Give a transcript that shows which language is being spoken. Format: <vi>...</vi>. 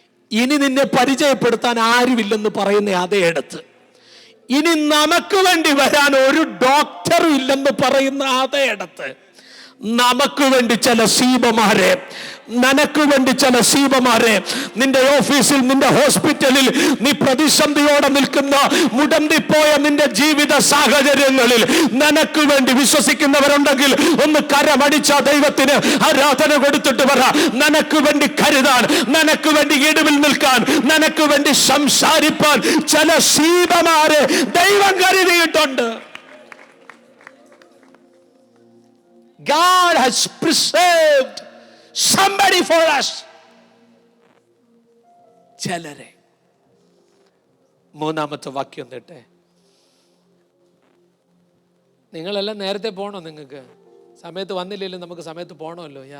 <ml>ഇനി നിന്നെ പരിചയപ്പെടുത്താൻ ആരുമില്ലെന്ന് പറയുന്ന അതേ ഇടത്ത് ഇനി നമുക്ക് വേണ്ടി വരാൻ ഒരു ഡോക്ടറും ഇല്ലെന്ന് പറയുന്ന അതേ ഇടത്ത് നമുക്ക് വേണ്ടി ചില സീബമാരെ, നിനക്ക് വേണ്ടി ചില സീബമാരെ, നിന്റെ ഓഫീസിൽ, നിന്റെ ഹോസ്പിറ്റലിൽ, നീ പ്രതിസന്ധിയോടെ നിൽക്കുന്ന മുടന്തിപ്പോയ നിന്റെ ജീവിത സാഹചര്യങ്ങളിൽ നിനക്ക് വേണ്ടി വിശ്വസിക്കുന്നവരുണ്ടെങ്കിൽ ഒന്ന് കരമടിച്ച ദൈവത്തിന് ആരാധന കൊടുത്തിട്ട് പറ. നിനക്ക് വേണ്ടി കരുതാൻ, നിനക്ക് വേണ്ടി ഇടിവിൽ നിൽക്കാൻ, നിനക്ക് വേണ്ടി സംസാരിപ്പാൻ ചില സീബമാരെ ദൈവം കരുതിയിട്ടുണ്ട്.</ml> <en>God has preserved somebody for us.</en> <ml>ചിലരെ. മൂന്നാമത്തെ വാക്യം എന്നിട്ട്, നിങ്ങളെല്ലാം നേരത്തെ പോകണോ? നിങ്ങൾക്ക് സമയത്ത് വന്നില്ലെങ്കിലും നമുക്ക് സമയത്ത് പോകണമല്ലോ.</ml>